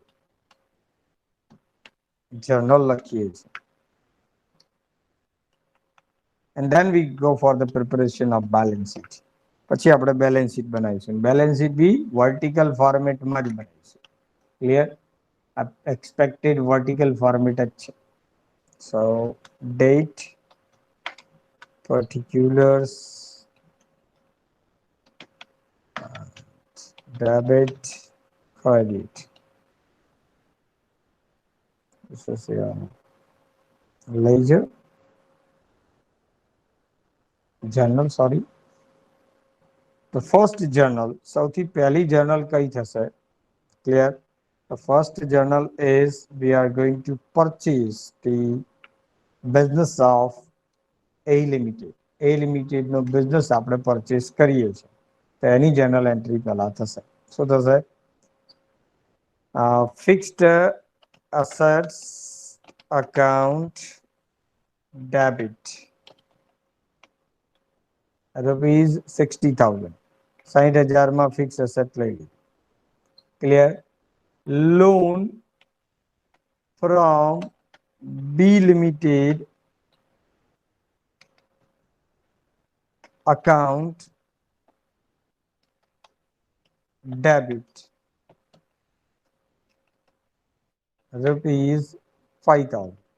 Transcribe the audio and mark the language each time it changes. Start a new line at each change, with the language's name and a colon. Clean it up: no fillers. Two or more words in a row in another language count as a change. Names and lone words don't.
Gujarati: Journal lakhiye છે.
English: And then we go for the preparation of balance sheet.
Gujarati: પછી આપણે
English: balance sheet
Gujarati: બનાવીશું.
English: Balance sheet
Gujarati: બી
English: vertical format
Gujarati: માં જ બનાવીશું.
English: Clear? Expected vertical format
Gujarati: જ છે.
English: So date, particulars, debit, credit. This is ledger, journal, sorry. The first journal,
Gujarati: સૌથી પહેલી journal કઈ થશે?
English: Clear? The first journal is we are going to purchase the business of A Limited.
Gujarati: A Limited નો business આપણે purchase કરીએ છીએ. તો એની
English: journal entry
Gujarati: પહેલા થશે. શું થશે?
English: Fixed assets account debit rupees 60,000.
Gujarati: 60,000 માં
English: fixed asset
Gujarati: લઈ લીધી.
English: Clear? Loan from B Limited account debit rupees 5,000.